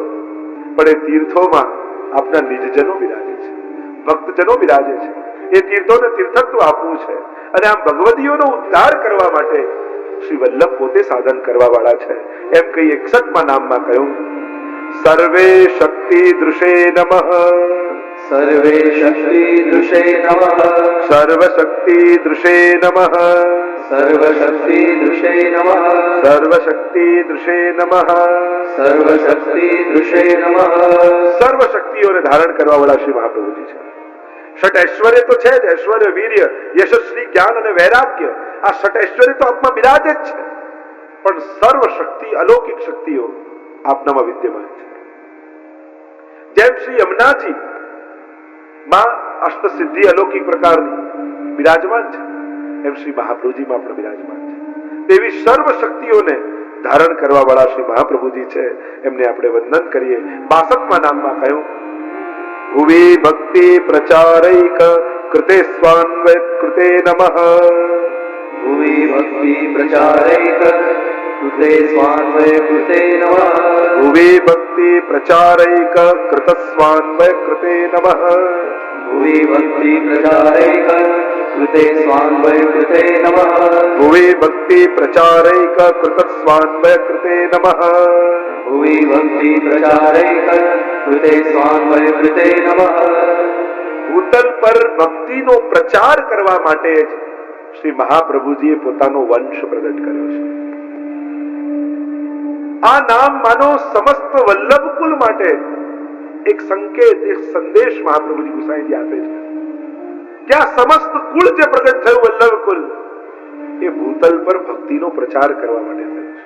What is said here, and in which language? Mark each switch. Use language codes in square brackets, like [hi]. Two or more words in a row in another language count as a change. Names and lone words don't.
[gu] પણ એ તીર્થોમાં આપના નિજજનો બિરાજે છે, ભક્તજનો બિરાજે છે. એ તીર્થોને તીર્થત્વ આપવું છે. અને આમ ભગવતીઓનો ઉદ્ધાર કરવા માટે શ્રી વલ્લભ પોતે સાધન કરવા વાળા છે. એમ કહી 61મા નામમાં કહ્યું, [sa] સર્વે શક્તિ દૃશે નમઃ. सर्वे शक्ति दृशे नमः. સર્વશક્તિ દૃશે નમઃ. सर्वशक्ति दृशे नमः. સર્વશક્તિ દૃશે નમઃ. सर्वशक्ति दृशे नमः. [gu] સર્વ શક્તિઓને ધારણ કરવા વાળા શ્રી મહાપ્રભુજી છે. ષટ ઐશ્વર્ય તો છે જ, ઐશ્વર્ય, વીર્ય, યશસ્વી, જ્ઞાન અને વૈરાગ્ય. આ ષટ ઐશ્વર્ય તો આપમાં બિરાજે જ છે, પણ સર્વ શક્તિ, અલૌકિક શક્તિઓ આપનામાં વિદ્યમાન છે. જેમ શ્રી યમુનાજી માં અષ્ટસિદ્ધિ અલૌકિક પ્રકારની બિરાજમાન છે, એમ શ્રી મહાપ્રભુજીમાં પણ બિરાજમાન છે. તેવી સર્વ શક્તિઓને ધારણ કરવા વાળા શ્રી મહાપ્રભુજી છે. એમને આપણે વંદન કરીએ. 62મા નામમાં કહ્યું, [sa] ભુવિ ભક્તિ પ્રચારૈક કૃતે સ્વાન્વય કૃતે નમઃ. भुवि भक्ति प्रचारैक कृते स्वान्वय कृते नमः. ભુવિ ભક્તિ પ્રચારૈક કૃત સ્વાન્વય કૃતે નમઃ. भुवि भक्ति प्रचारैक कृते स्वान्वय कृते नमः. ભુવિ ભક્તિ પ્રચારૈક કૃત સ્વાન્વય કૃતે નમઃ. भुवि भक्ति प्रचारैक कृते स्वान्वय कृते नमः. [gu] ભૂતલ પર ભક્તિનો પ્રચાર કરવા માટે જ શ્રી મહાપ્રભુજીએ પોતાનો વંશ પ્રગટ કર્યો છે. આ નામ માનો સમસ્ત વલ્લભકુલ માટે એક સંકેત, એક સંદેશ મહાપ્રભુજી ગુસાઈજી આપે છે કે આ સમસ્ત કુળ જે પ્રગટ થયું વલ્લભકુલ, એ ભૂતલ પર ભક્તિનો પ્રચાર કરવા માટે થયું છે.